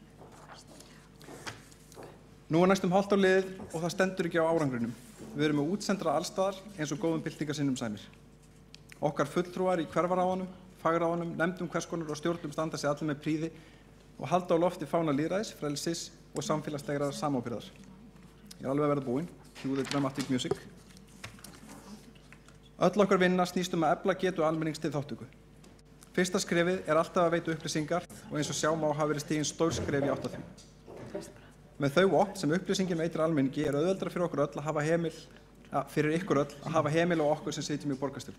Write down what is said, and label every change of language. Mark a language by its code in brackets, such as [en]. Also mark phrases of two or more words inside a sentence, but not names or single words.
[is] Nú næstum hálft ár liðið og það stendur ekki á árangrinum. Við erum með útsendra allstaðar eins og góðum byltingarsinnum sæmir. Okkar fulltrúar í hverfaráðunum, fagráðunum, nefndum hvers konar og stjórnum standa sig allir með prýði og halda á lofti fána lýðræðis, frelsis og samfélagslegrar samábyrgðar. Ég alveg að verða búinn. [en] Cue the dramatic music. [is] Öll okkar vinna snýst að efla getu almennings til þátttöku. Fyrsta skrefið alltaf að veita upplýsingar og eins og sjá má hafa verið stigin stór skref í átt að því. Með þau vopn sem upplýsingin veitir almenningi auðveldara fyrir okkur öll að hafa heimil, fyrir ykkur öll að hafa heimil á okkur sem sitjum í borgarstjórn.